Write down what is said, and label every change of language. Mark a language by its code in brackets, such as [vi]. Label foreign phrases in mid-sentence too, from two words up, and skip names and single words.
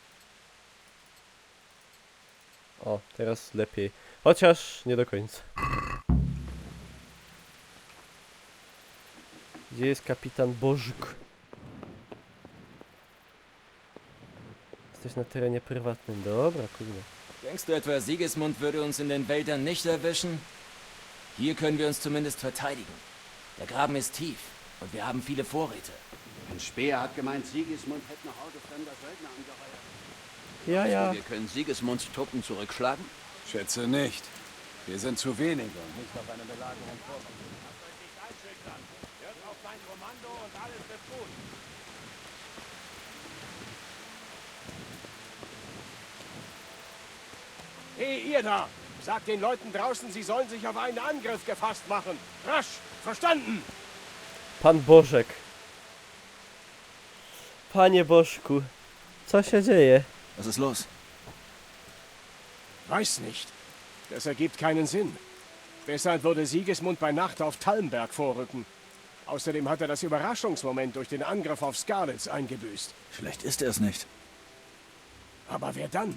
[pl] O, teraz lepiej. Chociaż nie do końca. Gdzie jest kapitan Bożk? Jesteś na terenie prywatnym. Dobra, kurde. [de] Denkst du etwa, Sigismund würde uns in den Wäldern nicht erwischen? Hier können wir uns zumindest verteidigen. Der Graben ist tief und wir haben viele Vorräte. Ein Speer hat gemeint, Sigismund hätte noch Horde fremder Söldner angeheuert. Ja, ja. Wir können Sigismunds Truppen zurückschlagen? Schätze nicht. Wir sind zu wenige und nicht Auf eine Belagerung vorbereitet. Lasst euch nicht einschüchtern. Hört auf mein Kommando und alles wird gut. Hey, ihr da! Sagt den Leuten draußen, sie sollen sich auf einen Angriff gefasst machen. Rasch! Verstanden! [pl] Pan Bożek. Panie Bożku, co się dzieje? [de] Was ist los? Weiß nicht. Das ergibt keinen Sinn. Weshalb würde Sigismund bei Nacht auf Talmberg vorrücken? Außerdem hat er das Überraschungsmoment durch den Angriff auf Skarlitz eingebüßt. Vielleicht ist er es nicht. Aber wer dann?